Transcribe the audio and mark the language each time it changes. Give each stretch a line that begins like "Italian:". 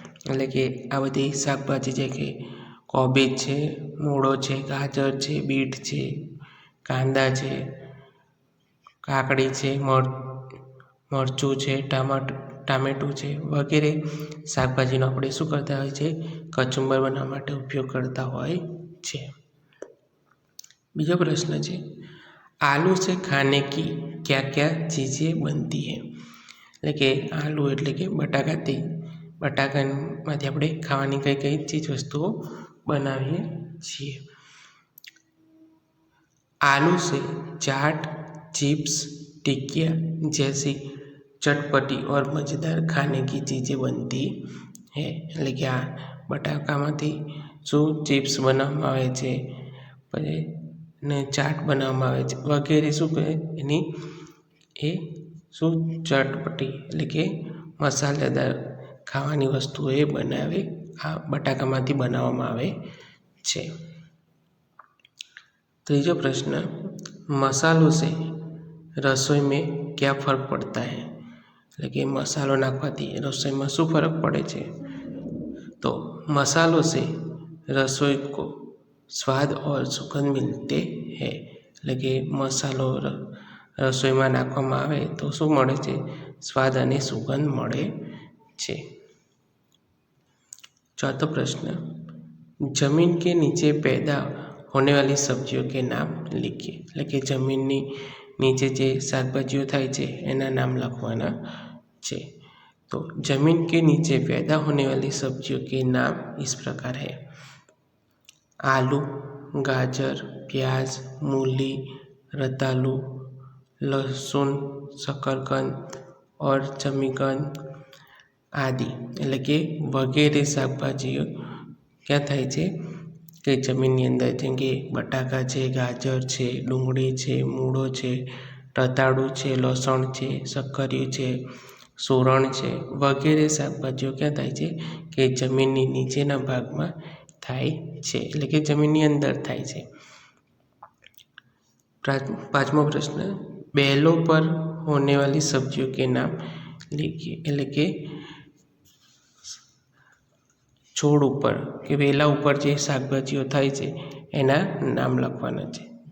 Gujarati: એટલે કે આ બધી શાકભાજી છે કે કોબીજ છે, મૂળો છે, ગાજર છે, બીટ છે, કાંદા છે, કાકડી છે, મરચું છે, ટામેટું છે વગેરે શાકભાજીનો આપણે શું કરતા હોય છે, કચુંબર બનાવવા માટે ઉપયોગ કરતા હોય છે। બીજો પ્રશ્ન છે,
Hindi: आलू से खाने की क्या क्या चीज़ें बनती है।
Gujarati: એટલે કે આલુ એટલે કે બટાકામાંથી આપણે ખાવાની કઈ કઈ ચીજ વસ્તુઓ બનાવીએ છીએ।
Hindi: आलू से चाट, चिप्स, टिकिया जैसी चटपटी और मज़ेदार खाने की चीज़ें बनती है।
Gujarati: એટલે કે આ બટાકામાંથી શું ચિપ્સ બનાવવામાં આવે છે, પછી ને ચાટ બનાવવામાં આવે છે વગેરે શું કહે એની એ શું ચટપટી એટલે કે મસાલેદાર ખાવાની વસ્તુઓ એ બનાવે આ બટાકામાંથી બનાવવામાં આવે છે। ત્રીજો પ્રશ્ન,
Hindi: મસાલો से रसोई में क्या फर्क पड़ता है।
Gujarati: એટલે કે મસાલો નાખવાથી રસોઈમાં શું ફરક પડે છે।
Hindi: તો मसालों से रसोई को स्वाद और सुगंध मिलते हैं।
Gujarati: એટલે કે મસાલો રસોઈમાં નાખવામાં આવે તો શું મળે છે, સ્વાદ અને સુગંધ મળે છે।
Hindi: चौथा प्रश्न, जमीन के नीचे पैदा होने वाली सब्जियों के नाम लिखिए।
Gujarati: એટલે કે જમીનની નીચે જે શાકભાજીઓ થાય છે એના નામ લખવાના છે।
Hindi: तो जमीन के नीचे पैदा होने वाली सब्जियों के नाम इस प्रकार है, आलू, गाजर, प्याज, मूली, रतालू, लहसुन, शकरकंद और जमीकंद आदि।
Gujarati: એટલે કે વગેરે શાકભાજીઓ ક્યાં થાય છે કે જમીનની અંદર, જેમ કે બટાકા છે, ગાજર છે, ડુંગળી છે, મૂળો છે, રતાળું છે, લસણ છે, શક્કરિયું છે, સોરણ છે વગેરે શાકભાજીઓ ક્યાં થાય છે કે જમીનની નીચેના ભાગમાં થાય છે, એટલે કે જમીનની અંદર થાય છે। પાંચમો પ્રશ્ન,
Hindi: बेलों पर होने वाली सब्जियों के नाम लिखिए।
Gujarati: એટલે કે છોડ ઉપર કે વેલા ઉપર જે શાકભાજીઓ થાય છે એના નામ લખવાના છે।